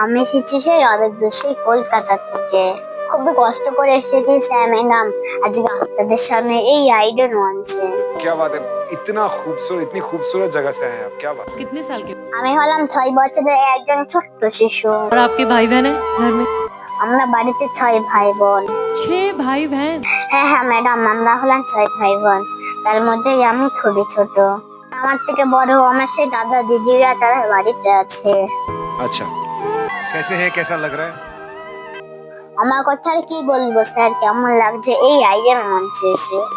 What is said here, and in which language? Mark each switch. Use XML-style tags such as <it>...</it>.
<bn>আমি এসেছি সেই অনেক দূর, সেই কলকাতা থেকে। খুবই কষ্ট করে এসেছি স্যার ম্যাডাম আজকে আপনাদের সামনে এই আইডন মঞ্চে।</bn> <hi>क्या बात है, इतनी खूबसूरत जगह से आए हैं आप, क्या बात। कितने साल के?</hi> <bn>আমি হলাম 6 বছরের একজন ছোট্ট শিশু।</bn> <hi>और आपके भाई बहन है घर में?</hi> <bn>আমরা বাড়িতে 6 ভাই বোন।</bn> <hi>6 भाई बहन।</hi> <bn>হ্যাঁ হ্যাঁ ম্যাডাম, আমরা হলাম 6 ভাই বোন। তার মধ্যে আমি খুবই ছোট। আমার থেকে বড় আমার সেই দাদা দিদিরা তারা বাড়িতে আছে।</bn> <hi>अच्छा, कैसे है, कैसा लग रहा है?</hi> <bn>আমার কথা আর কি বলবো স্যার, কেমন লাগছে এই আইডন মঞ্চে এসে।</bn>